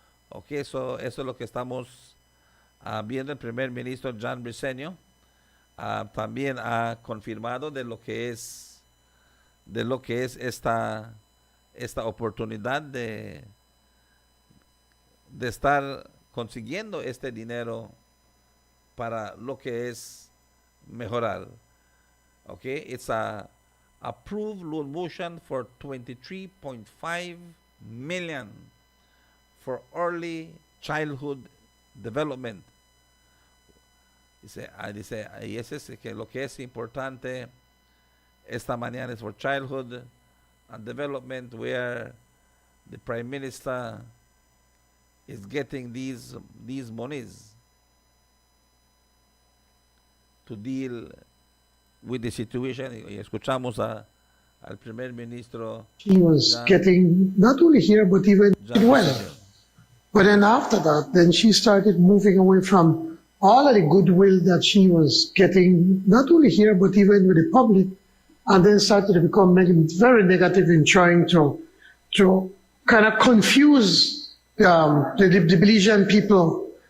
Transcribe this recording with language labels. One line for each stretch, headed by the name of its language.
Spanish: Okay, so eso es lo que estamos viendo. El primer ministro John Briceño también ha confirmado de lo que es esta oportunidad de estar consiguiendo este dinero para lo que es mejorar.
English: Okay, it's a approved loan motion for $23.5 million for early childhood development. Dice, y ese es que lo que es importante esta mañana es for childhood and development, where the Prime Minister is getting these monies to deal with the situation.
Spanish: Y escuchamos al primer ministro.
English: She was getting not only here but even well. But then after that, then she started moving away from all of the goodwill that she was getting, not only here but even with the public, and then started to become very negative in trying to kind of confuse the Belizean people.